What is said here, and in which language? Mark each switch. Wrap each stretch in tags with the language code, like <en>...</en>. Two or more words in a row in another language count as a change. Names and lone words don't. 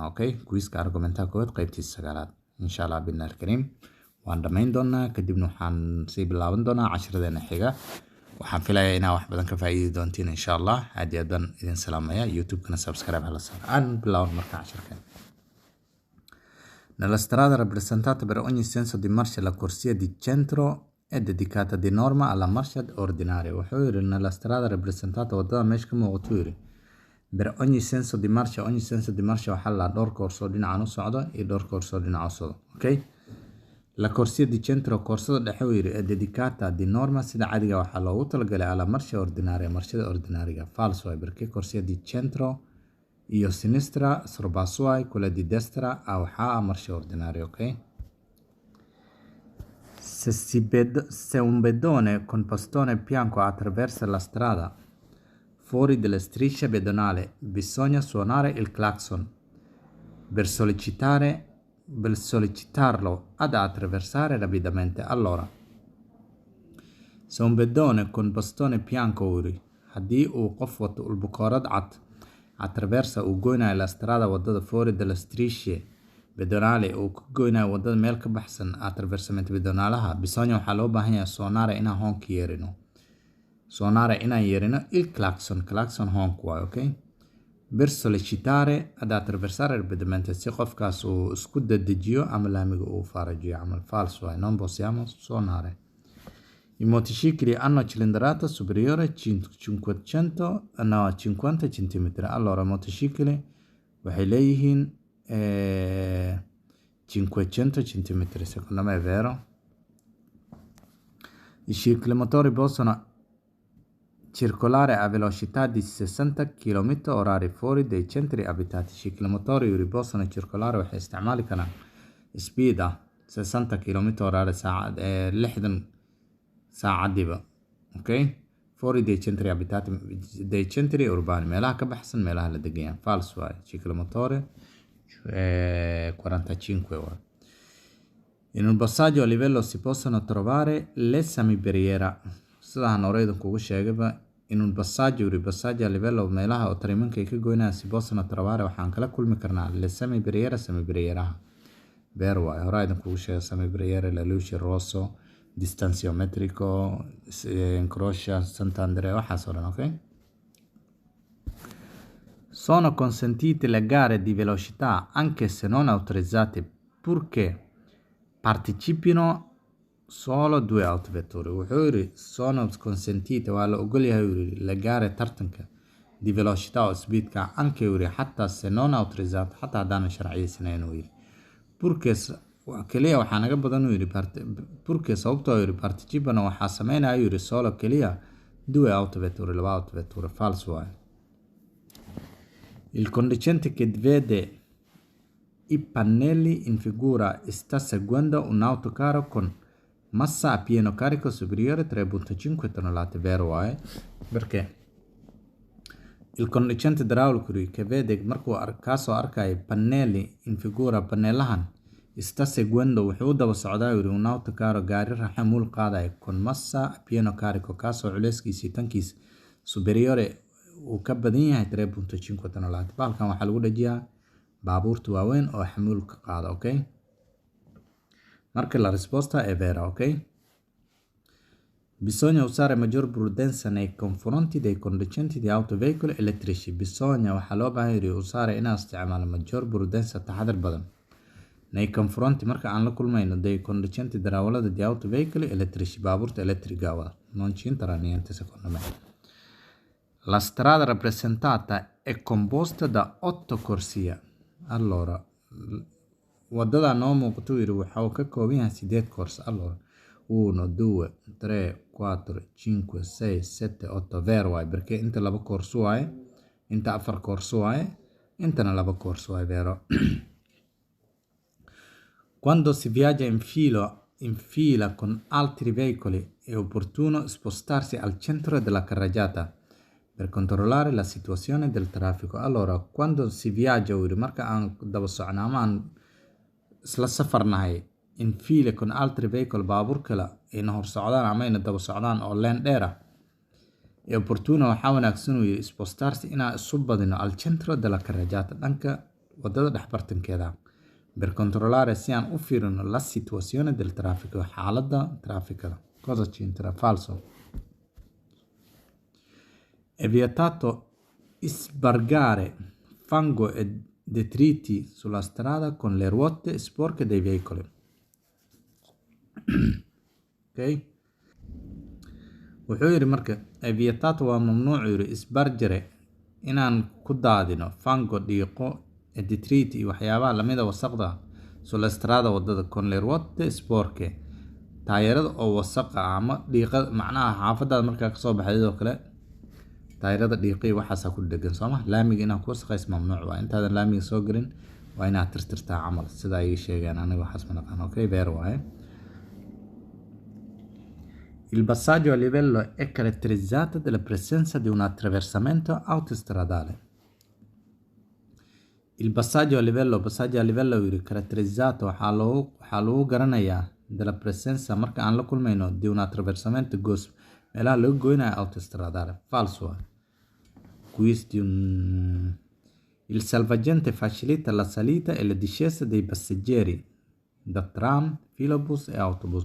<so>Okay, quiz-ka argumentaha koowaad qaybtiisa sagaalaad</so> <ar>insha Allah</ar> <so>binaar kariim. waan dhamayn doonaa kadibna waxaan sii bilaaban doonaa cashiradeena xiga. Waxaan filayaa inaad wax badan ka faa'iidi doontiin</so> <ar>insha Allah.</ar> <so>Aad iyo aad baan idin salaamayaa. YouTube-kana subscribe hala saaro. Aan bilaaban marka cashirkan.</so> <it>Nella strada rappresentata per ogni senso di marcia la corsia di centro è dedicata di norma alla marcia ordinaria.</it> <so>Wuxuu yiri</so> <it>nella strada rappresentata</it> <so>wadada meesha ka muuqato yiri</so> <it>per ogni senso di marcia</it> <so>waxaa la dhowr koorsoo dhinacan u socdo iyo dhowr koorsoo dhinaca u socdo. Okay,</so> <it>la corsia di centro</it> <so>koorsada dhexe uu yiri</so> <it>è dedicata di norma</it> <so>sida caadiga waxaa loogu talagalay</so> <it>alla marcia ordinaria</it> <so>marshada ordinaariga.</so> <it>Falso waay perché corsia di centro iyo sinistra sorbasso waay, quella di destra waxaa marcia ordinaria. Okay, se un pedone con bastone bianco attraversa la strada fuori delle strisce pedonali bisogna suonare il clacson per sollecitarlo ad attraversare rapidamente.</it> <so>Allora,</so> <it>se un pedone con bastone bianco</it> <so>uri haddii uu qof wato ulbukoorad cad attraversa uu goynayo</so> <it>la strada</it> <so>wadada</so> <it>fuori delle strisce pedonali</it> <so>uu ku goynayo wadada meel ka baxsan attraversamento pedonalaha bisogna waxaa loo baahan yahay suonare inaan hoonka yeerino. Suonare inaan yeerino</so> <it>il clacson</it> <so>hoonku waay. Okay,</so> <it>per sollecitare ad attraversare rapidamente</it> <so>si qofkaas uu isku dedejiyo ama laamiga uu farajiyo camal. Falso waay,</so> <it>non possiamo suonare. I motocicli hanno cilindrata superiore 50 cm. Allora motocicli</it> <so>waxay leeyihiin</so> <it>500 cm, secondo me è vero. I ciclomotori possono circolare a velocità di 60 km/h fuori dai centri abitati. Ciclomotori possono circolare</it> <so>waxay isticmaali karaan speed 60 km/h saacadiiba.</so> <it>Okay, fuori dai centri abitati, dai centri urbani,</it> <so>meelaha ka baxsan meelaha la degan yahay. Falso waay, ciclomotore 45 waay.</so> <it>In un passaggio a livello si possono trovare le semibarriera.</it> <so>Sidaan hore idinkugu sheegayba</so> <it>in un passaggio a livello</it> <so>meelaha oo tariimanka ay ka goynayaan</so> <it>si possono trovare</it> <so>waxaan kala kulmi karnaa</so> <it>le semibarrieraha.</it> <so>Beer waay, hore idinkugu sheegay semibarriera,</so> <it>la luce rosso, distanziometrico, incrocia, Sant'Andrea,</it> <so>waxaas oo dhan.</so> <it>Okay, sono consentite le gare di velocità anche se non autorizzate purché partecipino solo 2 autovetture.</it> <so>Wuxuu yiri</so> <it>sono consentite</it> <so>waa la ogol yahay yiri</so> <it>le gare</it> <so>tartanka</so> <it>di velocità</it> <so>oo speedka anche yiri xataa</so> <it>se non autorizzate</it> <so>xataa hadaan sharciyeysaneyn yiri purché kaliya waxaa naga badan yiri purché sababtoo yiri partecipano waxaa sameynaya yiri solo kaliya 2 autovetture, 2 autovetture. Falso waay.</so> <it>Il conducente che vede i pannelli in figura sta seguendo un autocarro con massa a pieno carico superiore 3.5 tonnellate.</it> <so>Vero waay,</so> <it>perché il conducente idraulico che vede</it> <so>markuu kaasoo arkaya</so> <it>pannelli in figura</it> <so>paneelahan</so> <it>sta seguendo</it> <so>wuxuu daba socdaa yiri</so> <it>un autocarro</it> <so>gaari xamuul qaadaya</so> <it>con massa a pieno carico</it> <so>kaasoo culeyskiisa tankiisa superiore uu ka badan yahay 3.5 tonnellate. Baalkan waxaa lagu dhajiyaa baabuurta waaweyn oo xamuulka qaada.</so> <it>Okay, marka la risposta è vera. Okay, bisogna usare maggior prudenza nei confronti dei conducenti di autoveicoli elettrici.</it> <so>Bisogna waxaa loo baahan yahay usare inaan isticmaalo</so> <it>maggior prudenza</it> <so>taxadar badan</so> <it>nei confronti</it> <so>marka aan la kulmayno</so> <it>dei conducenti</it> <so>darawalada</so> <it>di autoveicoli elettrici</it> <so>baabuurta elettriga wada.</so> <it>Non c'entra niente secondo me. La strada rappresentata è composta da 8 corsie.</it> <so>Allora wadada noo muuqato yiri waxa uu ka kooban yahay 8 course.</so> <it>Allora 1 2 3 4 5 6 7 8.</it> <so>Vero waay, perché inta 2 course waay, inta 4 course waay, intana 2 course waay.</so> <it>Vero. Quando si viaggia in filo in fila con altri veicoli è opportuno spostarsi al centro della carreggiata per controllare la situazione del traffico. Allora, quando si viaggia marka aan daba socno ama aan isla safarnahay in file con altri veicoli baabuur kale ayna hor socdaan ama ayna daba socdaan oo leen dheer ah, è opportuno waxaa wanaagsan uu yidhi spostarsi inaan isu badino al centro della carreggiata dhanka wadada dhexbartankeeda per controllare si aan u fiirino la situazione del traffico xaaladda trafficada. Cosa c'entra? Falso. È vietato sbargare fango e detriti sulla strada con le ruote sporche dei veicoli. Ok?</it> <so>wuxuu yidhi marka</so> <it>è vietato</it> <so>waa mamnuuc yidhi isbarjare inaan ku daadino fango dhiiqo</so> <it>e detriti</it> <so>iyo waxyaabaha lamida wasaqda</so> <it>sulla strada</it> <so>wadada</so> <it>con le ruote sporche</it> <so>taayirada oo wasaqa ama dhiiqa macnaha xaafadaada markaa kasoo baxday oo kale taayirada dhiiqi waxaasaa ku dhegan sooma laamiga inaan ku wasaqays mamnuuc waa intaadan laamiga soo gelin waa inaad tirtirtaa camal sida ay sheegeen aniga waxaas ma naqaan. Okay, beer waaye.</so> <it>Il passaggio a livello è caratterizzato dalla presenza di un attraversamento autostradale. Il passaggio a livello caratterizzato</it> <so>waxaa lagu garanayaa</so> <it>dalla presenza</it> <so>marka aan la kulmayno</so> <it>di un attraversamento</it> <so>goos meelaha laga goynayo</so> <it>autostradale. Falso. Il salvagente facilita la salita e la discesa dei passeggeri da tram, filobus e autobus.</it>